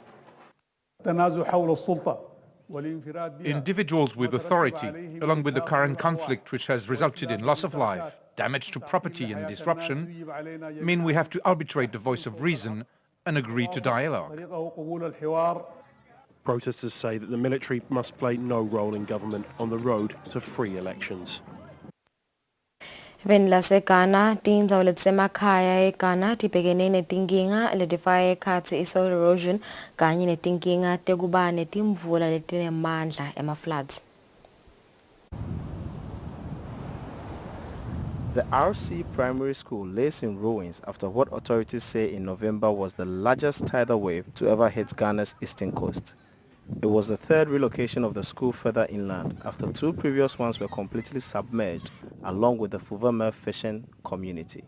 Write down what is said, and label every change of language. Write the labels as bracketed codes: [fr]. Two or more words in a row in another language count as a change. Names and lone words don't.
[en] Individuals with authority, along with the current conflict which has resulted in loss of life, damage to property and disruption, mean we have to arbitrate the voice of reason and agree to dialogue. Protesters say that the military must play no role in government on the road to free elections. [ss] Eveni laseGhana tindzawo letisemakhaya eGhana tibhekene netinkinga letifaka ekhatsi [en] soil erosion [ss] kanye netinkinga tekuba netimvula letinemandla floods. [en] The RC primary school lays in ruins after what authorities say in November was the largest tidal wave to ever hit Ghana's eastern coast. It was the third relocation of the school further inland after two previous ones were completely submerged along with the Fuvema fishing community.